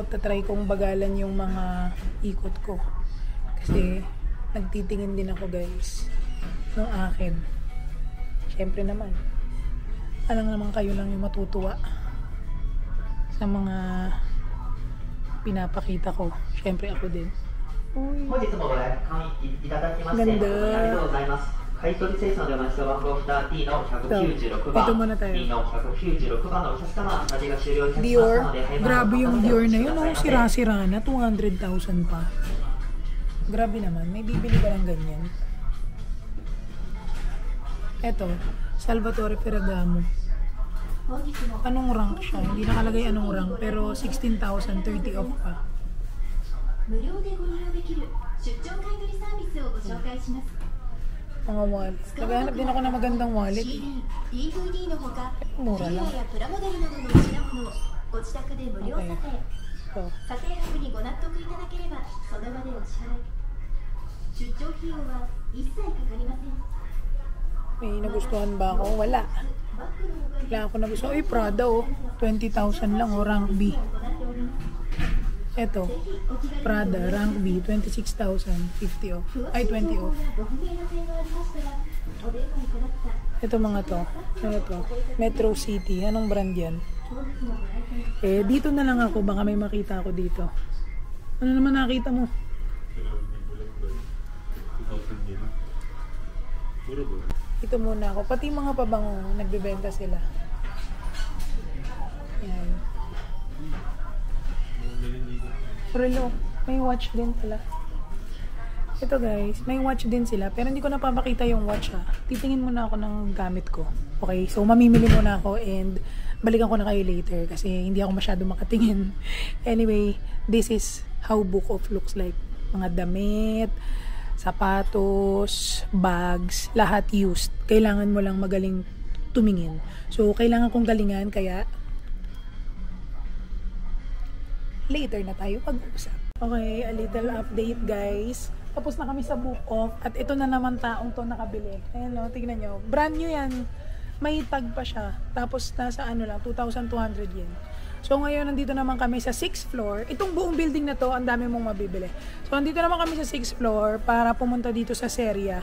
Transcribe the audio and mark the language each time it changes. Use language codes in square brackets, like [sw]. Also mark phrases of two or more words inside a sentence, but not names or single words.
[tl] Tatry kong bagalan yung mga ikot ko. Kasi, nagtitingin din ako guys. Ng akin. Siyempre naman. Alam naman kayo lang yung matutuwa. Sa mga pinapakita ko. Siyempre ako din. Uy. [ja] 本日もご来館いただきまして誠にありがとうございます。買取セールの出ました番号札 D の196番 D の196番のお客様味が終了いたしました Dior. ので [tl] Grabe yung Dior na yun. Oh, sira-sira na. 200,000 pa. Grabe naman. May bibili ba ng ganyan? Eto. Salvatore Ferragamo. Anong rank siya? Hindi nakalagay anong rank. Pero 16,000. 30 off pa. [ja] 無料でご利用できる出張買取サービスをご紹介します。 [tl] Mga wallet. Naghahanap din ako ng magandang wallet. [ja] CD、DVD のほか、フィギ [tl] Mura [ja] ュ [tl] lang. [ja] アやプラモデルなどの品物をご自宅で無料査定、 [tl] Ito. [ja] 査定額にご納得いただければその場でお支払い。出張費用は一切かかりません。 [tl] May nagustuhan ba ako? Wala. [ja] バッグのほかに [tl] Wala ako nagustuhan. Uy, Prada oh. 20,000 lang oh. [en] Rank B. [ja] 行っております。 [tl] Eto. Prada. [en] Rank B. [tl] 26,000. 50 off. Ay, 20 off. [ja] ご不明な点がありましたらお電話いただくか。 [tl] Ito mga to. Ano to? Metro City. Anong brand yan? [ja] 本日もご来店 [tl] Dito na lang ako. Baka may makita ako dito. Ano naman nakita mo? Ito muna ako. Pati mga pabango, nagbebenta sila. Yan. Relo. May watch din pala. Ito guys, may watch din sila. Pero hindi ko napapakita yung watch ha. Titingin muna ako ng gamit ko. Okay, so mamimili muna ako and balikan ko na kayo later kasi hindi ako masyado makatingin. [en] Anyway, this is how Book Off looks like. [tl] Mga damit, sapatos, bags, lahat used. Kailangan mo lang magaling tumingin. So, kailangan kong galingan kaya later na tayo pag-usap. [en] Okay, a little update guys. [tl] Tapos na kami sa Book Off at ito na naman taong to nakabili. Ayan o, tignan nyo. Brand new yan. May tag pa siya. Tapos nasa ano lang, 2,200 yen. So ngayon, nandito naman kami sa 6th floor. Itong buong building na to, ang dami mong mabibili. So nandito naman kami sa 6th floor para pumunta dito sa Seria.